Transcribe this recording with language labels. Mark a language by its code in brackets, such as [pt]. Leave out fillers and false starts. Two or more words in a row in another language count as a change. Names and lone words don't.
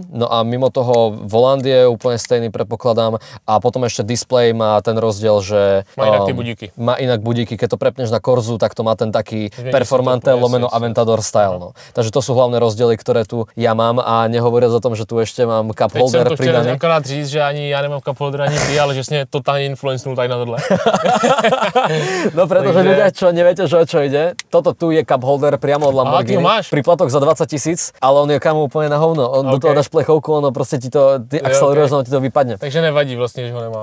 [sk] No a mimo toho volant je úplne stejný, predpokladám, a potom ešte displej má ten rozdiel, že má inak tie budíky. Má inak budíky, keď to prepneš na Corzu, tak to má ten taký performante lomeno Aventador style. No. Takže to sú hlavné rozdiely, ktoré tu ja mám a nehovoriac o tom, že tu ešte mám [en] cup holder [sk] pridaný. [cs] Teď jsem to chtěl akorát říct, že ani ja nemám [en] cup holder, [sk] ani ty, ale že si totálne influencnul tak na tohle. No pretože ľudia, čo neviete, že o čo ide, toto tu je [en] cup holder [sk] priamo od Lamborghini. Príplatok za 20 000, ale on je kamo úplne na hovno. Do toho dáš plechovku, ono proste ti to, ty akceleruješ, ono ti to vypadne. Takže nevadí vlastne, že ho nemám.